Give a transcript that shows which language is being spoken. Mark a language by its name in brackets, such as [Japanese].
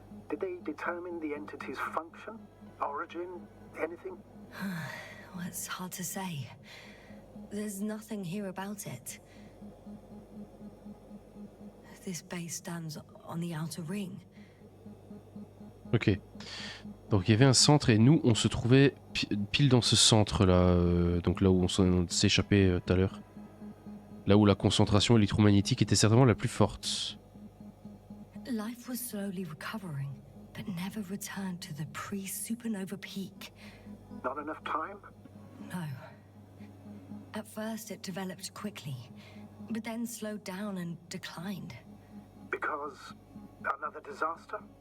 [English] Did they determine the entity's function, origin, anything? Well, it's hard to say. There's nothing here about it. This base stands on the outer ring. Ok. [French] Donc il y avait un centre et nous on se trouvait pile dans ce centre là, donc là où on s'est échappé tout à l'heure. Là où la concentration électromagnétique était certainement la plus forte. [English] Life was slowly recovering, but never returned to the pre-supernova peak. Not enough time? No. At first it developed quickly, but then slowed down and declined. Because another disaster?